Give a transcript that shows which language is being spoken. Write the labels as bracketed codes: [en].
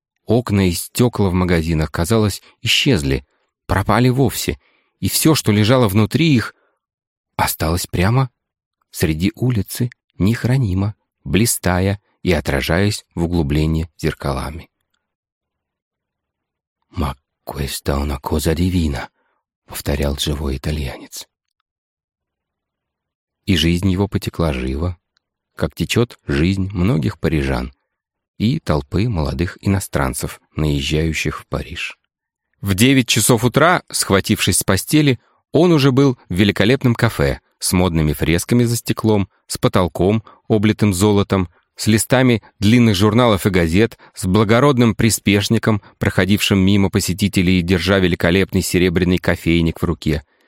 [ru] Окна и стекла в магазинах, казалось, исчезли, пропали вовсе, и все, что лежало внутри их, осталось прямо среди улицы, нехранимо, блистая и отражаясь в углублении зеркалами. [it] «Ma questa è una cosa divina», — [ru] повторял живой итальянец. И жизнь его потекла живо, как течет жизнь многих парижан и толпы молодых иностранцев, наезжающих в Париж. В 9 часов утра, схватившись с постели, он уже был в великолепном кафе с модными фресками за стеклом, с потолком, облитым золотом, с листами длинных журналов и газет, с благородным приспешником, проходившим мимо посетителей, держа великолепный серебряный кофейник в руке.